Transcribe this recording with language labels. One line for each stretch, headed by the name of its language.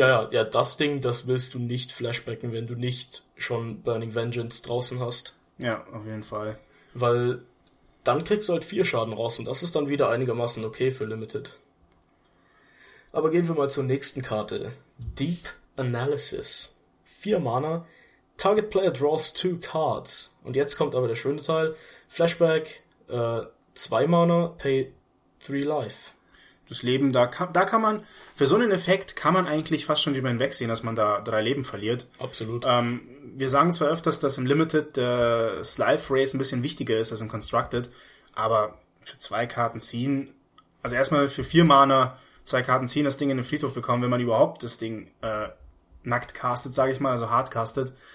German: Ja, ja, ja, das Ding, das willst du nicht flashbacken, wenn du nicht schon Burning Vengeance draußen hast. Ja, auf jeden Fall. Weil dann kriegst du halt 4 Schaden raus und das ist dann wieder einigermaßen okay für Limited. Aber gehen wir mal zur nächsten Karte. Deep Analysis.
English: 4 Mana, Target Player draws 2 Cards.
German: Und jetzt kommt aber der schöne Teil.
English: Flashback, 2 Mana, pay 3 Life.
German: Das Leben, da kann man, für so einen Effekt kann man eigentlich fast schon drüber hinwegsehen, dass man da 3 Leben verliert. Absolut. Wir sagen zwar öfters, dass im Limited das Life Race ein bisschen wichtiger ist als im Constructed, aber für 2 Karten ziehen, also erstmal für 4 Mana 2 Karten ziehen, das Ding in den Friedhof bekommen, wenn man überhaupt das Ding nackt castet, sage ich mal, also hard castet.